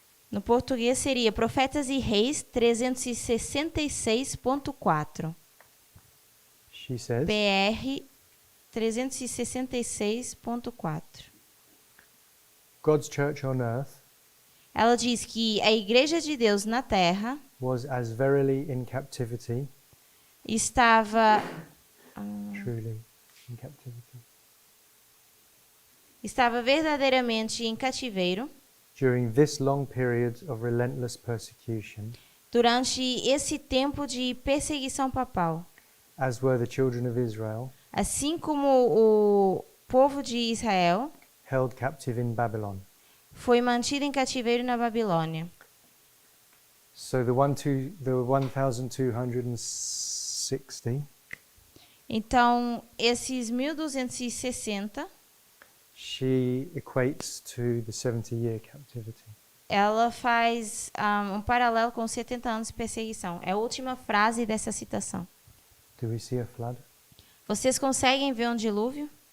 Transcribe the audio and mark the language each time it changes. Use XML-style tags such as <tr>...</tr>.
<pt>No português seria Profetas e Reis 366.4.</pt> <en>She says,</en> <pt>PR 366.4.</pt> <en>God's church on earth</en> <pt>Ela diz que a Igreja de Deus na Terra</pt> <en>was as verily in captivity,</en> <pt>estava</pt> <en>truly in captivity,</en> <pt>verdadeiramente em cativeiro</pt> <en>during this long period of relentless persecution,</en> <pt>durante esse tempo de perseguição papal,</pt> <en>as were the children of Israel,</en> <pt>assim como o povo de Israel</pt> <en>held captive in Babylon.</en> <pt>foi mantido em cativeiro na Babilônia.</pt> <en>So the 1260,</en> <pt>Então, esses 1260,</pt> <en>she equates to the 70-year captivity.</en> <pt>ela faz um paralelo com 70 anos de perseguição. É a última frase dessa citação.</pt> <en>Do we see a flood</en> <pt>Vocês conseguem ver um dilúvio?</pt>